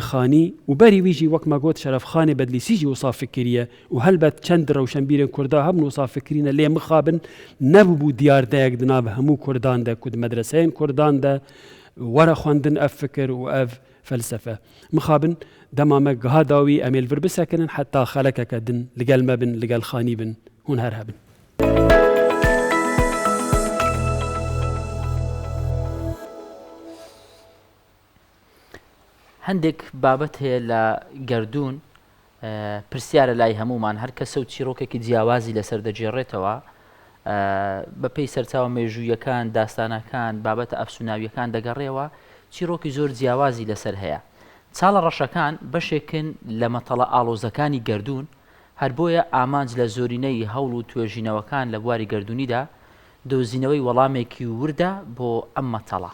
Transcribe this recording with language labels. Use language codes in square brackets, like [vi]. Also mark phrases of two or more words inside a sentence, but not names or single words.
[ku] Xanî û berî wî jî wek me got Şerefxanê Bedlîsî jî wisa fikiriye û helbet çend rewşenbîrên Kurda hebûn wisa fikirîne lê mixabin nebûbû diyardeyek di nav hemû Kurdan de ku di medreseyên Kurdan de were xwendin ev fikir û ev felsefe mixabin dema me giha dawî em ê li vir bisekinin heta xelekeke din li gel me bin li gel Xanî bin hûn her hebin [ckb] هەندێک بابەت هەیە لە گەردوون پرسیارە لای هەمومان هەر کەسە و چیرۆکێکی جیاوازی لەسەر دەجێڕێتەوە بەپێی سەرچاوە مێژوویەکان داستانەکان بابەتە ئەفسوناویەکان دەگەڕێەوە چیرۆکی زۆر جیاوازی لەسەر هەیە چاڵە ڕەشەکان بەشێکن لە مەتەڵە ئاڵۆزەکانی گەردوون هەر بۆیە ئامانج لە زۆرینەی هەوڵ و توێژینەوەکان لە بواری گەردوونیدا دۆزینەوەی وەڵامێکی وردە بۆ ئەم مەتەڵە